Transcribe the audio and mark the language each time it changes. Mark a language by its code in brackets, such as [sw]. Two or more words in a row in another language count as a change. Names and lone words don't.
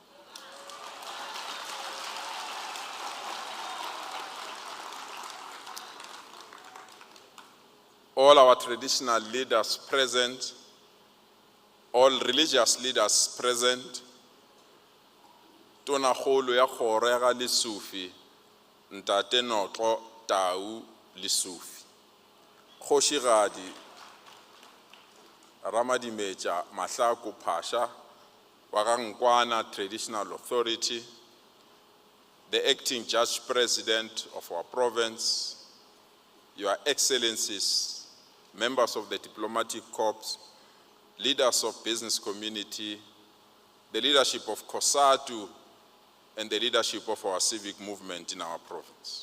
[en] All our traditional leaders present, all religious leaders present, [nso] Tonakgolo ya kgoro ya ga Lesufi, Ntate Notlo Tau Lesufi. [en] Kgoshigadi Ramadimeja Mahlaku Pasha, Wagankwana Traditional Authority, the Acting Judge President of our province, Your Excellencies, members of the Diplomatic Corps, leaders of business community, the leadership of COSATU, and the leadership of our civic movement in our province.